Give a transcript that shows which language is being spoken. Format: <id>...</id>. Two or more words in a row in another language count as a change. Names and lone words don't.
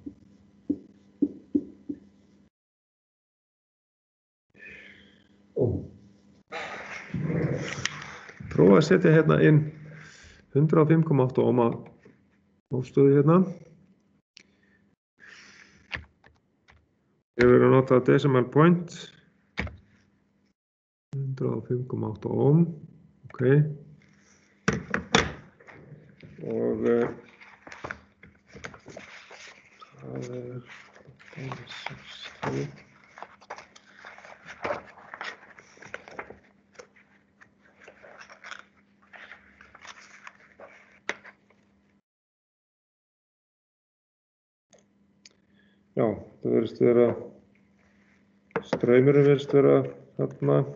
<is>Prófa að setja hérna inn 105,8 ohma mótstöðu hérna. Ég verið að nota</is> <en>decimal point.</en> <is>105,8 ohm. Ok. Og það 60. Já, það verðist vera, straumurinn verðist vera þarna.</is>